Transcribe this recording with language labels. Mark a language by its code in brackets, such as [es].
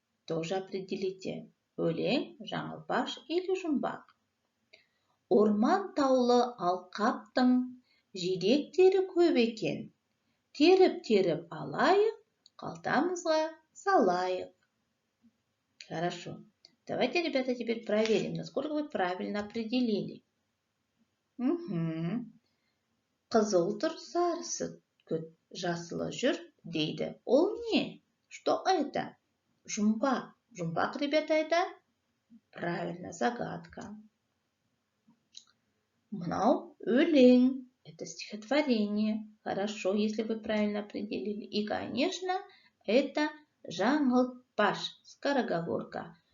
[ru] Тоже определите. Өлең, жаңылпаш или жұмбақ. [kk] Орман таулы алқаптың жидектері көп екен. Теріп-теріп алайық, қалтамызға салайық. [ru] Хорошо. Давайте, ребята, теперь проверим, насколько вы правильно определили. [kk] Қызыл тұр, сарысы күт, жасылы жүр дейді. Ол не? [ru] Что это? [kk] Жұмбақ. [ru] Жұмбақ, ребята, это правильно, загадка. [kk] Мынау өлең. [ru] Это стихотворение. Хорошо, если вы правильно определили. И, конечно, это жаңылтпаш, скороговорка.